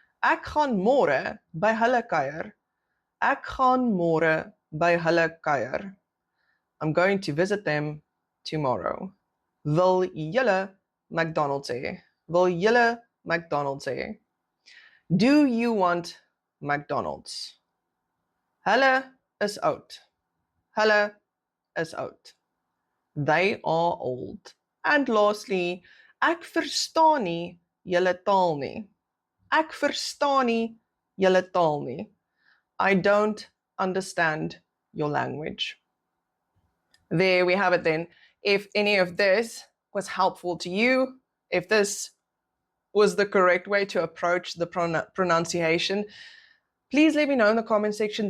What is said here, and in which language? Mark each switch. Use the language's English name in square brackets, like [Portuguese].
[Afrikaans] Ek gaan môre by hulle kuier. Ek gaan môre by hulle kuier. [English] I'm going to visit them tomorrow. [Afrikaans] Wil julle McDonald's hê? Wil julle McDonald's hê? [English] Do you want McDonald's? [Afrikaans] Hulle is oud. Hulle is oud. [English] They are old. And lastly, [Afrikaans] ek verstaan nie julle taal nie. Ek verstaan nie julle taal nie. [English] I don't understand your language. There we have it then. If any of this was helpful to you, if this was the correct way to approach the pronunciation, please let me know in the comment section.